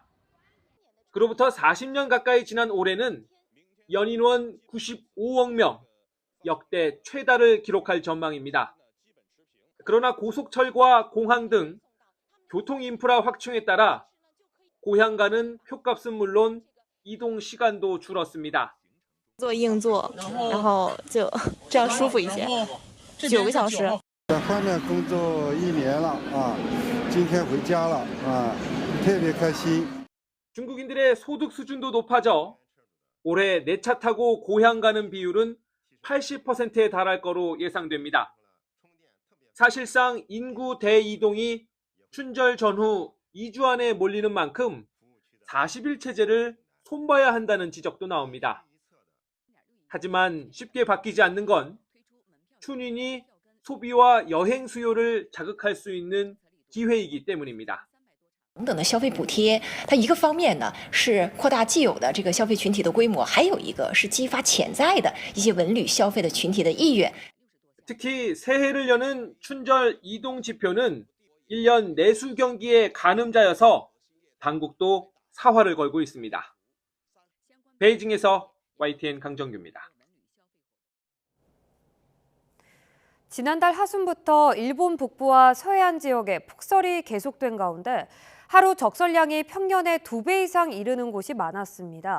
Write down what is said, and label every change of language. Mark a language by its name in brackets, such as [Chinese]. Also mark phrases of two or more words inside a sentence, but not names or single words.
[Korean] 그로부터 40년 가까이 지난 올해는 연인원 95억 명, 역대 최다를 기록할 전망입니다. 그러나 고속철과 공항 등 교통 인프라 확충에 따라 고향 가는 표값은 물론 이동 시간도 줄었습니다. [Chinese] 做硬座，然后就这样舒服一些，9个小时。在外面工作1年了啊，今天回家了啊，特别开心。 [Korean] 중국인들의 소득 수준도 높아져 올해 내 차 타고 고향 가는 비율은 80%에 달할 거로 예상됩니다. 사실상 인구 대이동이 춘절 전후 2주 안에 몰리는 만큼 40일 체제를 손봐야 한다는 지적도 나옵니다. 하지만 쉽게 바뀌지 않는 건 춘인이 소비와 여행 수요를 자극할 수 있는 기회이기 때문입니다. [Chinese] 等等的消费补贴，它一个方面呢是扩大既有的这个消费群体的规模，还有一个是激发潜在的一些文旅消费的群体的意愿。 [Korean] 특히 새해를 여는 춘절 이동 지표는 1년 내수 경기의 가늠자여서 당국도 사활을 걸고 있습니다. 베이징에서 YTN 강정규입니다. 지난달 하순부터 일본 북부와 서해안 지역에 폭설이 계속된 가운데 하루 적설량이 평년의 2배 이상 이르는 곳이 많았습니다.